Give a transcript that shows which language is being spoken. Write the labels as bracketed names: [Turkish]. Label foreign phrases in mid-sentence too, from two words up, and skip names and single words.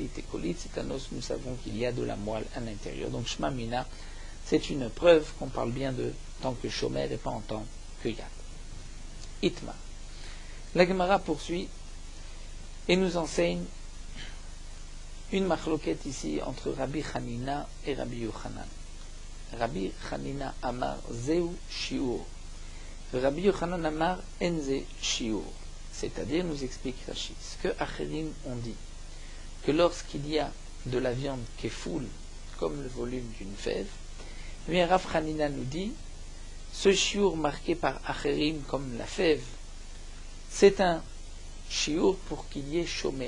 [French] Et colite, c'est un os, nous savons qu'il y a de la moelle à l'intérieur. Donc [Hebrew] שמע מינה, [French] c'est une preuve qu'on parle bien de tant que shomer et pas en tant que yad. Itma. La Gemara poursuit et nous enseigne une machloquette ici entre Rabbi Hanina et Rabbi Yochanan. [Hebrew] רבי חנינא אמר זה שיעור. רבי יוחנן אמר אין זה שיעור. [French] C'est-à-dire, nous explique Rashi, ce que Acherim ont dit, que lorsqu'il y a de la viande qui est foule, comme le volume d'une fève, eh bien Rav Hanina nous dit, ce shiur marqué par Acherim comme la fève, c'est un shiur pour qu'il y ait shomer.